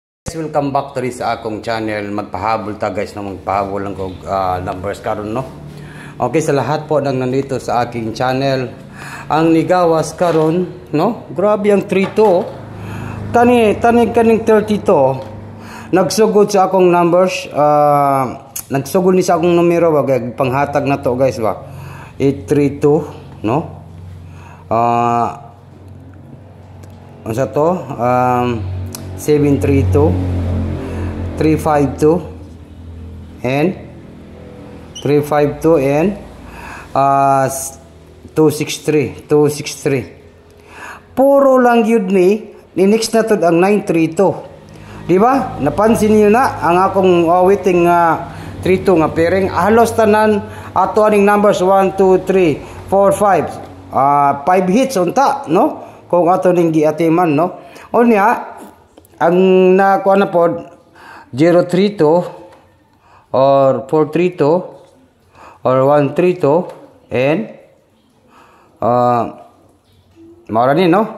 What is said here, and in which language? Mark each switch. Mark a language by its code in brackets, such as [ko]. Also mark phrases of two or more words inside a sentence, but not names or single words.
[en] Welcome back to this [ceb] akong channel. Magpahabol ta guys, no? Magpahabol lang kog numbers karon, no? Okay, [tl] sa lahat po nang nandito sa aking channel, [ceb] ang nigawas karon, no? Grabe ang 32. Kaning 32. Nagsugod sa akong numbers, nagsugod ni sa akong numero, wag panghatag na to guys ba. 832, no? Ano sa to? 732, 352, and 263. Puro lang yun ni next na to ang 932. Di ba? Napansin niyo na ang akong waiting 32 nga pairing. Halos tanan ato aning numbers 1, 2, 3, 4, 5. 5 hits unta, no? Kung ato ning giatiman, no? Unya ang nakuha na po 032 or 432 or 132 and maura ni, no?